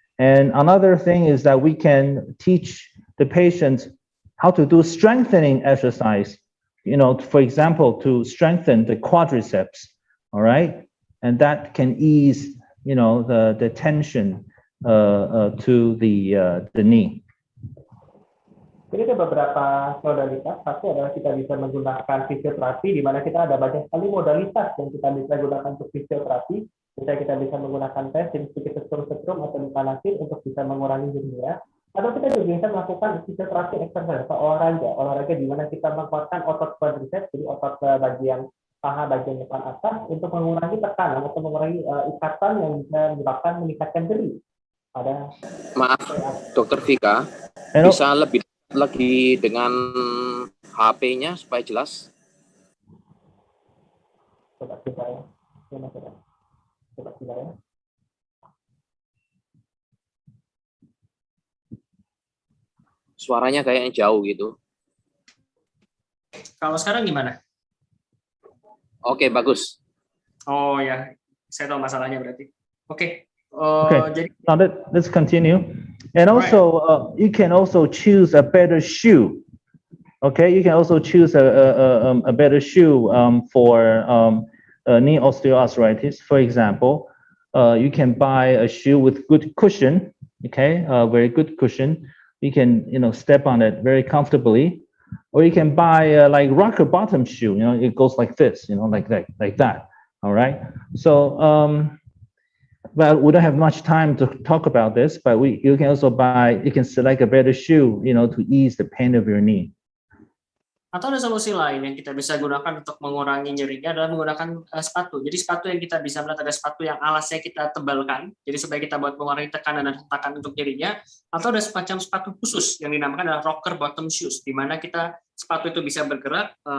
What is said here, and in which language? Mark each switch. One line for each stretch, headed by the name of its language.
English: And another thing is that we can teach the patient how to do strengthening exercise. You know, for example, to strengthen the quadriceps. All right, and that can ease, you know, the tension to the knee.
Indonesian: Jadi ada beberapa modalitas. Satu adalah kita bisa menggunakan fisioterapi, di mana kita ada banyak sekali modalitas yang kita bisa gunakan untuk fisioterapi. Misalnya kita bisa menggunakan tes, jadi sedikit setrum atau dipanasin untuk bisa mengurangi nyerinya. Atau kita juga bisa melakukan fisioterapi exercise atau olahraga di mana kita menguatkan otot quadriceps, jadi otot bagian paha bagian depan atas untuk mengurangi tekanan atau mengurangi ikatan yang bisa menyebabkan meningkatkan nyeri. Pada Maaf, Dokter Vika, bisa lebih lagi dengan HP-nya supaya jelas. coba kita ya. Coba kita ya. Suaranya kayaknya jauh gitu. Kalau sekarang gimana? Oke, bagus. Oh ya, saya tahu masalahnya berarti. Oke.
English: Okay.
Indonesian: Jadi
English: Now let's continue. And also, you can also choose a better shoe. Okay, you can also choose a better shoe for knee osteoarthritis. For example, you can buy a shoe with good cushion. Okay, very good cushion. You can, you know, step on it very comfortably. Or you can buy like rocker bottom shoe. You know, it goes like this. You know, like that. All right. So well, we don't have much time to talk about this, but you can also you can select a better shoe, you know, to ease the pain of your knee.
Indonesian: atau ada solusi lain yang kita bisa gunakan untuk mengurangi nyerinya adalah menggunakan sepatu. Jadi sepatu yang kita bisa melihat ada sepatu yang alasnya kita tebalkan, jadi supaya kita buat mengurangi tekanan dan hentakan untuk nyerinya. Atau ada semacam sepatu khusus yang dinamakan adalah rocker bottom shoes, di mana kita sepatu itu bisa bergerak.